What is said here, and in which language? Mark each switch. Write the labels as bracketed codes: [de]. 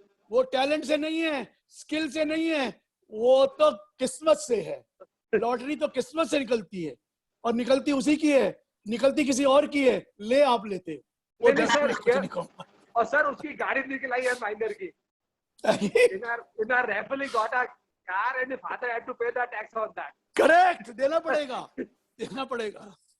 [hi] वो टैलेंट से नहीं है, स्किल से नहीं है, वो तो किस्मत से है। लॉटरी तो किस्मत से निकलती है, और निकलती उसी की है, निकलती किसी और की है, ले आप लेते वो सर। और सर उसकी गाड़ी निकल आई है माइनर की। [en] in our raffle he got a car and his father had to pay the tax on that. [hi] Correct, देना पड़ेगा।